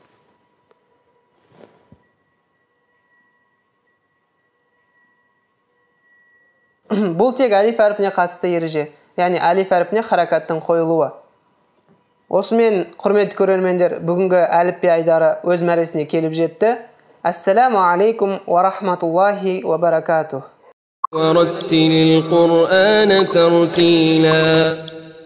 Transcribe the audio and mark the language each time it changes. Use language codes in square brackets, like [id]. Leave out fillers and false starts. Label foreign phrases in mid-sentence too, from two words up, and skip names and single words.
[kk] Бұл тек әлиф әрпіне қатысты ереже. Яғни әлиф әрпіне харакаттың қойылуы. Осымен, құрметті көрермендер, бүгінгі әліпби айдары өз мәресіне келіп жетті. [ar] السلام عليكم ورحمة الله وبركاته. ورتل القرآن ترتيلا.